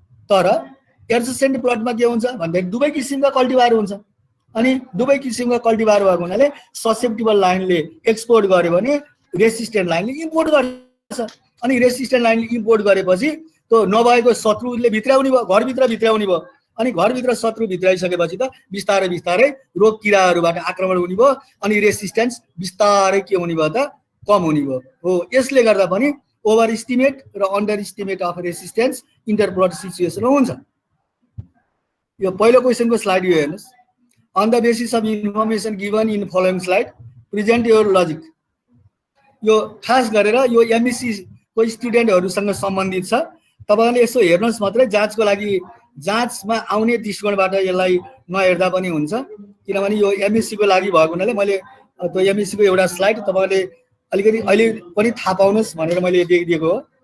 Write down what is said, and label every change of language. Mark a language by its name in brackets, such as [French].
[Nepali] तर एडजसेन्ट प्लटमा के हुन्छ भन्दाखेरि दुवै किसिमका कल्टिभर हुन्छ अनि दुवै किसिमका कल्टिभर भएको हुनाले ससेप्टिबल लाइनले एक्सपोर्ट गर्यो भने रेसिस्टेन्ट लाइनले इम्पोर्ट गर्छ अनि रेसिस्टेन्ट लाइनले इम्पोर्ट गरेपछि त्यो नभएको शत्रुले भित्राउने भयो, घरभित्र भित्राउने भयो अनि घरभित्र शत्रु भित्राइसकेपछि त बिस्तारै बिस्तारै रोग किराहरुबाट आक्रमण हुने भयो अनि रेसिस्टेन्स बिस्तारै के हुने भयो त कम हुने भयो। हो, यसले गर्दा पनि ओभर एस्टिमेट र अन्डर एस्टिमेट अफ रेसिस्टेन्स इन्टरप्लट सिचुएसनमा हुन्छ। यो पहिलो क्वेशनको स्लाइड यो हेर्नुस्। [English] On the basis of information given in following slide present your logic। [Nepali] यो खास गरेर यो एमएससी को स्टुडेन्टहरुसँग सम्बन्धित छ। तपाईहरुले यसो हेर्नुस् मात्रै, जाँचको लागि जाँचमा आउने दृष्टिकोणबाट यसलाई नहेर्दा पनि हुन्छ किनभने यो एमएससी को लागि भएको हुनाले मैले त्यो एमएससी को एउटा स्लाइड तपाईहरुले अलिकति अहिले पनि थाहा पाउनुस् भनेर मैले दिएको हो।